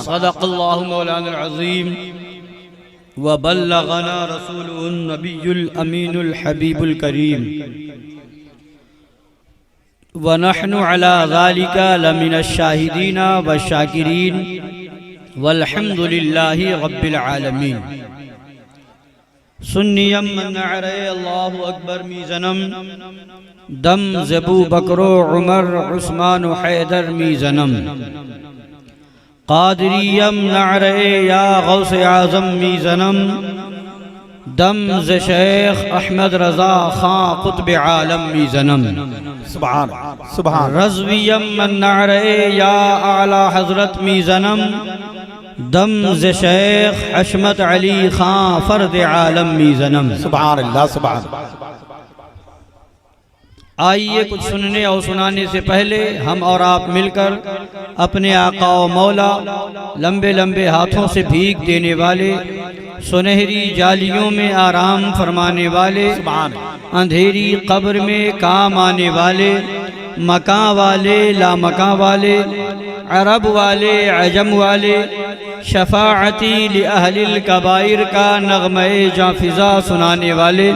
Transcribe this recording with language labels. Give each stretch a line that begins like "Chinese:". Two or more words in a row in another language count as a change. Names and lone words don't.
Arabic: صدق الله مولانا العظيم وبلغنا رسوله النبي الأمين الحبيب الكريم ونحن على ذلك لمن الشاهدين والشاكرين والحمد لله رب العالمين.
Persian: سنیم من نعرے اللہ اکبر میزنم دم زبو بکرو عمر عثمان و حیدر میزنم قادریم نعرے یا غوث اعظم میزنم دم ز شیخ احمد رضا خان قطب عالم میزنم
Arabic: سبحان سبحان.
Persian: رضویم من نعرے یا اعلی حضرت میزنم دم ز شیخ حشمت علی خان فرد عالم میزنم.
Arabic: سبحان اللہ سبحان.
Urdu: آئیے کچھ سننے اور سنانے سے پہلے ہم اور آپ مل کر اپنے آقا و مولا لمبے لمبے ہاتھوں سے بھیگ دینے والے، سنہری جالیوں میں آرام فرمانے والے، اندھیری قبر میں کام آنے والے، مکان والے لا مکان والے، عرب والے عجم والے،
Arabic: شفاعتی لأہل الکبائر
Urdu: کا نغمہ جاں فضا سنانے والے،